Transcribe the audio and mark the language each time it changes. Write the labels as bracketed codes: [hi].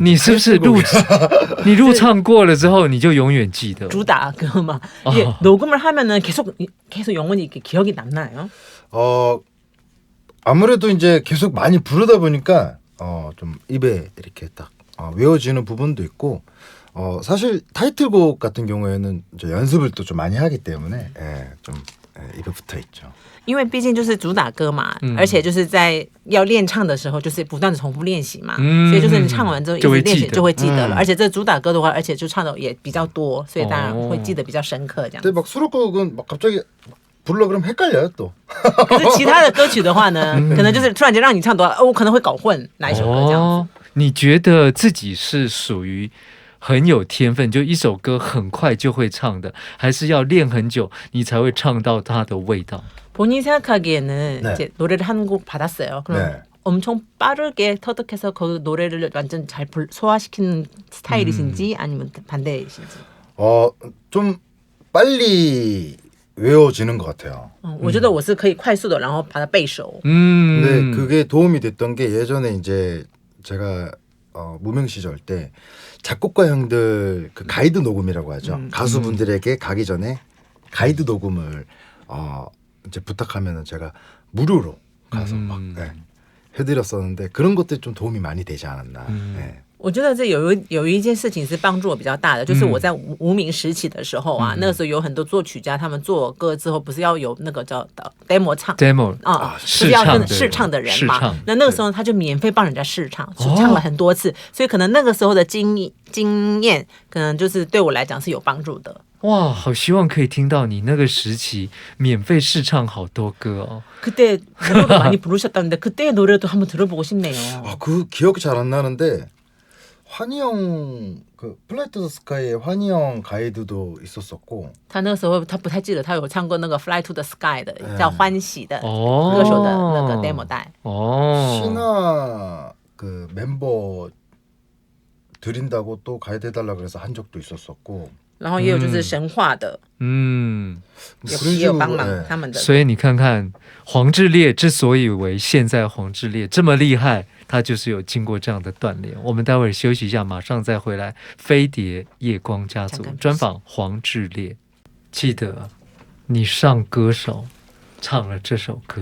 [zh] 你是不是你入唱过了之后，你就永远记得？ [ko] 주다 그막 이게 녹음을 하면은 계속 영원히 이렇게 기억이 남나요? 아무래도 이제 계속 많이 부르다 보니까 좀 입에 이렇게 딱 외워지는 부분도 있고 사실 타이틀곡 같은 경우에는 이제 연습을 또 좀 많이 하기 때문에 좀 입에 붙어 있죠. [zh] 因为毕竟就是主打歌嘛，而且就是在要练唱的时候，就是不断的重复练习嘛，所以就是你唱完之后一直练习就会记得了。而且这主打歌的话，而且就唱的也比较多，所以当然会记得比较深刻这样。 [ko] 근데 막 수록곡은 막 갑자기 불러 그럼 헷갈려요 또. [zh] 可是其他的歌曲的话呢，可能就是突然间让你唱多了，我可能会搞混哪一首歌这样子。哦，你觉得自己是属于很有天分，就一首歌很快就会唱的，还是要练很久你才会唱到它的味道？ [ko] 본인이 생각하기에는 네. 이제 노래를 한 곡 받았어요. 그럼 네. 엄청 빠르게 터득해서 그 노래를 완전 잘 소화시키는 스타일이신지 아니면 반대이신지? 좀 빨리 외워지는 것 같아요. [zh] 我觉得我是可以快速的然后把它背熟。 [ko] 근데 그게 도움이 됐던 게 예전에 이제 제가 무명 시절 때 작곡가 형들 그 가이드 녹음이라고 하죠. 가수분들에게 가기 전에 가이드 녹음을 이제 부탁하면은 제가 무료로 가서 막 해드렸었는데 그런 것들이 좀 도움이 많이 되지 않았나. 네. [zh] 我觉得这有一件事情是帮助我比较大的，就是我在无名时期的时候啊，那个时候有很多作曲家，他们做歌之后不是要有那个叫 demo 唱 [en] demo [zh] 啊，试是要跟唱的试唱的人嘛试唱。那个时候他就免费帮人家试唱，唱了很多次，所以可能那个时候的经验，可能就是对我来讲是有帮助的。哇，好希望可以听到你那个时期免费试唱好多歌哦。 [ko] 그때 노래도 많이 부르셨다는데 그때의 노래도 한번 들어보고 싶네요. 그 기억이 잘 안 나는데 환희 형 그 플라이 투 더 스카이의 환희 형 가이드도 있었었고 [zh] 他那个时候他不太记得他有唱过那个 Fly to the Sky 的叫欢喜的哦歌手的那个 demo 带。哦， [ko] 신화 그 멤버 드린다고 또 가이드 해달라 그래서 한 적도 있었었고 [zh] 然后也有就是神话的，嗯，也有帮忙他们的。所以你看看黄致列之所以为现在黄致列这么厉害，他就是有经过这样的锻炼。我们待会儿休息一下，马上再回来。飞碟夜光家族专访黄致列。记得你上歌手唱了这首歌，